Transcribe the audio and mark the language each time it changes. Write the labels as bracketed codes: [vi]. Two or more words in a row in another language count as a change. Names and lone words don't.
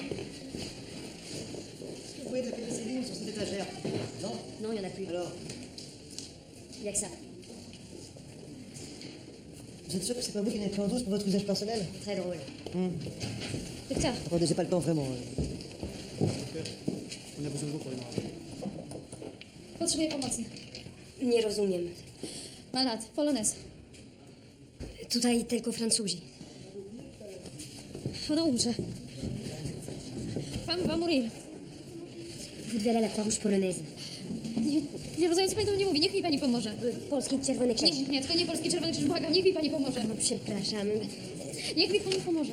[fr] Vous voyez de la pénicilline sur cette étagère? Non? Non, il n'y en a plus. Alors, Il n'y a que ça. vous êtes sûr que c'est pas vous qui n'avez pris en douce pour votre usage personnel? Très drôle. Docteur, Attendez, j'ai pas le temps, vraiment. On a besoin de vous pour démarrer. [pl] potrzebuję pomocy. Nie rozumiem. Ma lat, polonez. Tutaj tylko Francuzi. Ona umrze. [fr] Pan va mourir. Vous devez aller à la Croix-Rouge polonaise. [pl] Nie rozumiem, co pani do mnie mówi. Niech mi pani pomoże. Polski Czerwony Krzyż. Nie, tylko nie Polski Czerwony Krzyż, błagam. Niech mi pani pomoże. No, przepraszam. Niech mi pani pomoże.